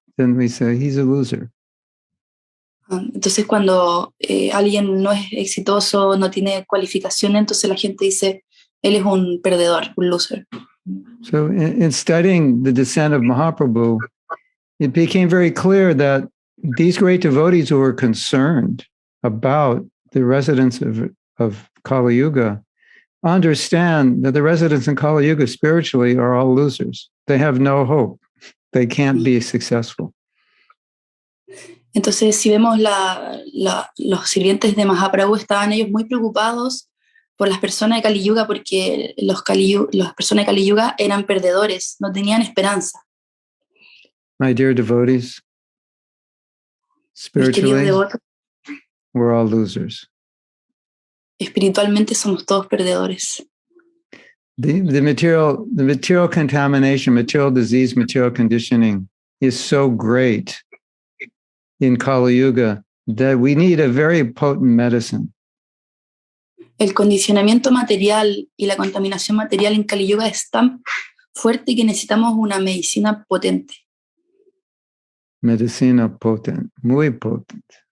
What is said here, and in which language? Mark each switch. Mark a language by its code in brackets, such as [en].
[en] Then we say he's a loser. [es] Entonces cuando alguien no es exitoso, no tiene cualificación, entonces la gente dice, él es un perdedor, un loser. [en] So in studying the descent of Mahaprabhu, it became very clear that these great devotees who were concerned about the residents of Kali Yuga understand that the residents in Kali Yuga spiritually are all losers. They have no hope. They can't be successful. [es] Entonces, si vemos los sirvientes de Mahaprabhu, estaban ellos muy preocupados por las personas de Kali Yuga, porque las personas de Kali Yuga eran perdedores, no tenían esperanza. [en] My dear devotees, [es] Mis queridos [en] spiritually, [es] devotos, [en] we're all losers. [es] espiritualmente somos todos perdedores. [en] The material contamination, material disease, material conditioning is so great in Kali Yuga that we need a very potent medicine. [es] El condicionamiento material y la contaminación material en Kali Yuga es tan fuerte que necesitamos una medicina potente. Medicina potent, muy potent.